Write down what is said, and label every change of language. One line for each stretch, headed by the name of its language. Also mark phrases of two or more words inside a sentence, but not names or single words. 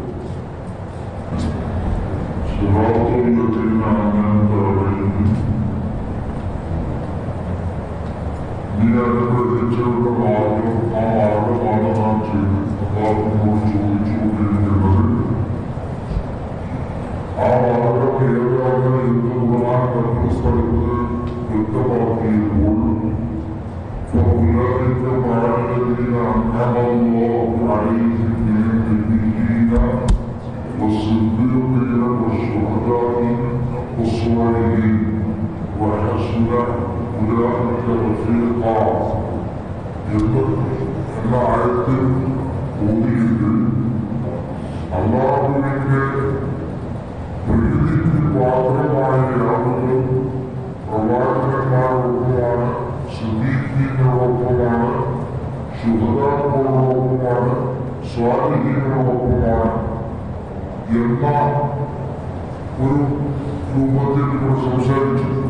Malayalam: നീ അനുഗ്രഹിച്ചവരുടെ മാർഗം ആ മാർഗമാണ് നാം അള്ളാഹുവിനോട് ചോദിച്ചുകൊണ്ടിരിക്കുന്നത്. ആ മാർഗം ഏതാണ് എന്ന് ഖുർആൻ മറ്റൊരു സ്ഥലത്ത് വ്യക്തമാക്കിയപ്പോൾ
Arabic: فأولئك مع الذين أنعم الله عليهم من النبيين والصديقين والشهداء والصالحين وحسن أولئك رفيقا.
Malayalam: എന്ന ആയത്തിൽ ഓതിയത് അല്ലാഹുവിന്റെ പ്രീതിക്ക് പാത്രമായ ആളുകളും പ്രവാചകന്മാരോടൊപ്പമാണ്, സിദ്ദീഖീങ്ങളോടൊപ്പമാണ്, ശുഹദാക്കളോടൊപ്പമാണ്, സ്വാലിഹീങ്ങളോടൊപ്പമാണ് എന്ന ഒരു രൂപത്തിൽ ഇവിടെ സംസാരിച്ചു.